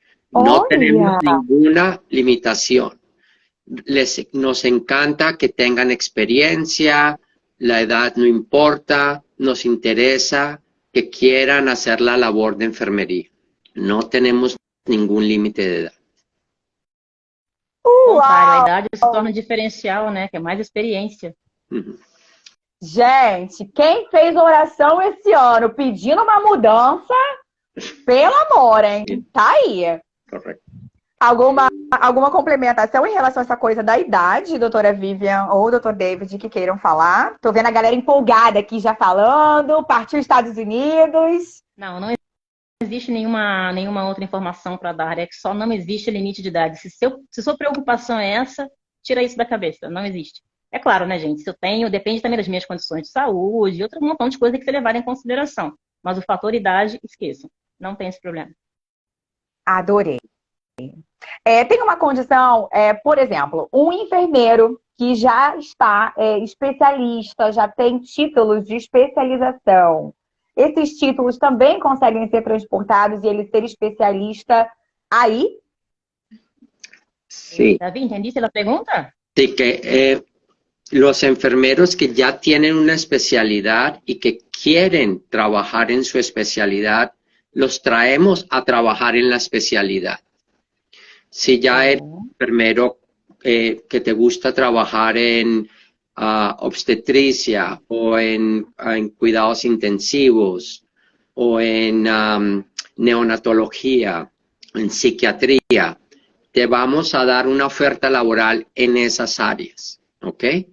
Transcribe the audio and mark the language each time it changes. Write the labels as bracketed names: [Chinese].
[Spanish] No tenemos ninguna limitación. Nos encanta que tengan experiencia, la edad no importa, nos interesa que quieran hacer la labor de enfermería. No tenemos ningún límite de edad. [Portuguese] A idade se torna um diferencial, né? Que é mais experiência. Uhum. Gente, quem fez oração esse ano pedindo uma mudança, pelo amor, hein? Tá aí. Correto. Alguma complementação em relação a essa coisa da idade, doutora Vivian ou doutor David, que queiram falar? Tô vendo a galera empolgada aqui já falando, partiu Estados Unidos. Não existe nenhuma outra informação para dar, é que só não existe limite de idade. Se sua preocupação é essa, tira isso da cabeça, não existe. É claro, né, gente? Se eu tenho, depende também das minhas condições de saúde, outro montão de coisa que você levar em consideração. Mas o fator idade, esqueçam. Não tem esse problema. Adorei. Tem uma condição, por exemplo, um enfermeiro que já está especialista, já tem títulos de especialização. esses títulos também conseguem ser transportados e ele ser especialista aí? [Spanish] Sí, Davi, ¿entendiste la pregunta? sí que los enfermeros que ya tienen una especialidad y que quieren trabajar en su especialidad, los traemos a trabajar en la especialidad. Si ya eres enfermero que te gusta trabajar en obstetricia o en cuidados intensivos o en neonatología, en psiquiatría, te vamos a dar una oferta laboral en esas áreas, ¿ok?